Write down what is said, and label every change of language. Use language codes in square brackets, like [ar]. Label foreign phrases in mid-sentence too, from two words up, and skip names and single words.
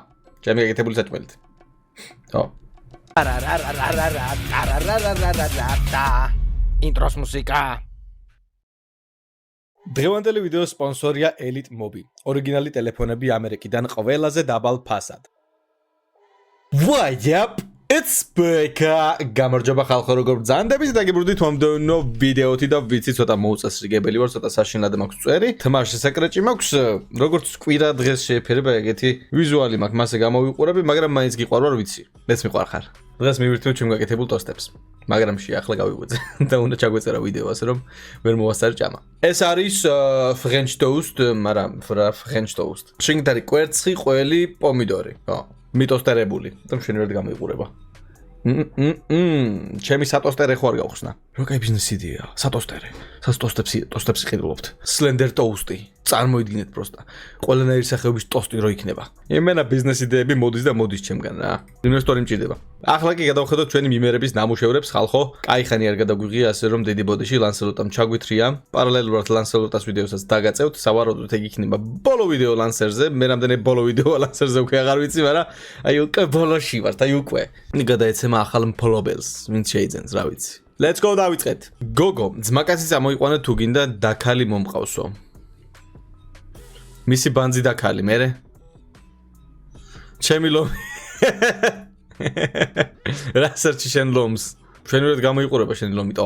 [ka] ჩემი გეკეთებული საჭმელით. ო. ინტროს მუსიკა. დღევანდელი ვიდეოს სპონსორია Elite Mobi. ორიგინალი ტელეფონები ამერიკიდან ყველაზე დაბალ ფასად. [en] What up? It's Beka. [ka] გამარჯობა ხალხო, როგორ ბრძანდებით და გიბრუნდით მომდევნო ვიდეოთი და ვიცი ცოტა მოუწესრიგებელი ვარ, ცოტა საშინლად მაქვს წვერი. თამაში სეკრეტი მაქვს, როგორც კვირა დღეს შეეფერება ეგეთი ვიზუალი მაქვს, მასე გამოვიყურები, მაგრამ მაინც გიყვარვარ ვიცი. მეც მიყვარხარ. დღეს მივირთმევ ჩემ გაკეთებულ ტოსტებს. მაგრამ ახლა გავიღვიძე და უნდა ჩაგვეწერა ვიდეო ასე რომ ვერ მოვასწარ ჭამა. ეს არის [en] French toast, [ka] მაგრამ [en] French toast. [ka] შიგნით არის კვერცხი, ყველი, პომიდორი. ხო. მიტოსტერებული. და მშვენივრად გამოიყურება. ჩემი სატოსტერე ხო არ გავხსნა. რა კაი ბიზნეს იდეა. სატოსტერე. ტოსტებს ყიდულობთ. [en] Slender toast- [ka] ი. წარმოიდგინეთ პროსტა. ყველანაირი სახეობის ტოსტი რო იქნება. იმენა ბიზნეს იდეები მოდის და მოდის ჩემგან რა. ინვესტორი მჭირდება. ახლა კი გადავხედოთ ჩვენი მიმერების ნამუშევრებს ხალხო. კაი ხანი არ გადაგვიღია ასე რომ დიდი ბოდიში ლანსელოტამ ჩაგვითრია. პარალელურად ლანსელოტას ვიდეოსაც დაგაწევთ. სავარაუდოდ ეგ იქნება ბოლო ვიდეო ლანსერზე. მე რამდენი ბოლო ვიდეო ლანსერზე უკვე აღარ ვიცი, მაგრამ აი უკვე ბოლოში ვართ, აი უკვე. გადაეცემა ახალ მფლობელს, ვინც შეიძენს, რა ვიცი. [en] Let's go [ka] დავიწყეთ. გოგო, ძმაკაცი წამოიყვანა თუ გინდა დაქალი მომყავსო. მისი ბანძი დაქალი, მერე? ჩემი ლომი. რა სერჩი შენ ლომს? მშვენივრად გამოიყურება შენი ლომი, ტო.